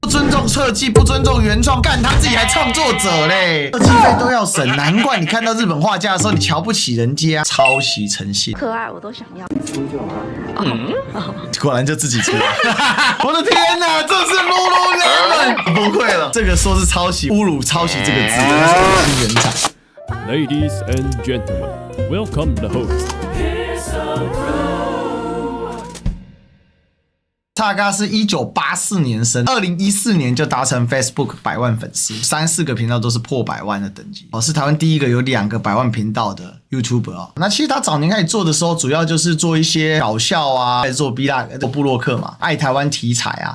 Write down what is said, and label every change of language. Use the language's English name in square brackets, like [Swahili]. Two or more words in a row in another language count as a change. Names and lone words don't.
[Chinese] 不尊重設計，不尊重原創，幹他自己還創作者嘞，設計費都要省，難怪你看到日本畫家的時候，你瞧不起人家，抄襲成性，可愛我都想要，出就好。果然就自己出了。我的天哪，這是 Lululemon， 崩溃了。这個說是抄襲，侮辱抄襲這個字，那是我新原廠。 [English] Ladies and gentlemen, welcome the host. [Chinese] 蔡阿嘎是1984年生，2014年就達成 Facebook 100萬粉絲，3、4個頻道都是破100萬的等級，是台灣第一個有2個100萬頻道的 YouTuber 哦。那其實他早年開始做的時候，主要就是做一些搞笑啊，做 Vlog 做部落客嘛，愛台灣題材啊。